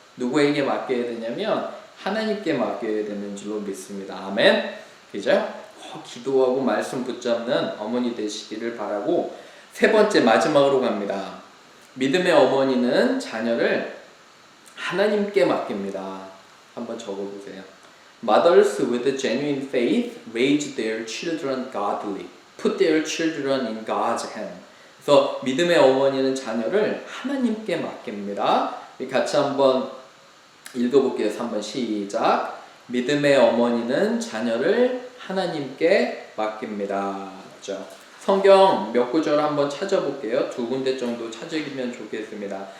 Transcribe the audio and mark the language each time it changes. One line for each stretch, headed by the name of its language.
Korean: 누구에게 맡겨야 되냐면 하나님께 맡겨야 되는 줄로 믿습니다. 아멘. 그죠? 기도하고 말씀 붙잡는 어머니 되시기를 바라고, 세 번째 마지막으로 갑니다. 믿음의 어머니는 자녀를 하나님께 맡깁니다. 한번 적어보세요.
English: Mothers with genuine faith raise their children godly. Put their children in God's hand.
Korean: 그래서 믿음의 어머니는 자녀를 하나님께 맡깁니다. 같이 한번 읽어볼게요. 3번 시작. 믿음의 어머니는 자녀를 하나님께 맡깁니다. 그렇죠? 성경 몇 구절 한번 찾아볼게요. 두 군데 정도 찾으면 좋겠습니다.